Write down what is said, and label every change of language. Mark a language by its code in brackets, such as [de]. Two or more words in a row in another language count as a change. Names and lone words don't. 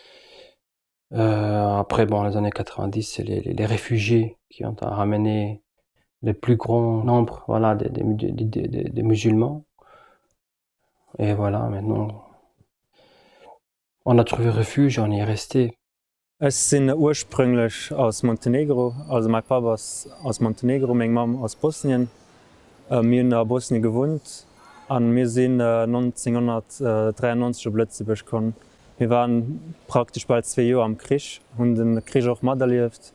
[fr] Après, bon, les années 90, c'est les réfugiés qui ont ramené le plus grand nombre, voilà, des musulmans. Et voilà, maintenant, on a trouvé refuge, on y est resté. [de] Es sind ursprünglich aus Montenegro, also mein Papa ist aus Montenegro, meine Mama aus Bosnien. Wir haben in Bosnien gewohnt und wir sind 1993 auf Lützeburg gekommen. Wir waren praktisch bald 2 Jahre am Krieg und den Krieg auch miterlebt.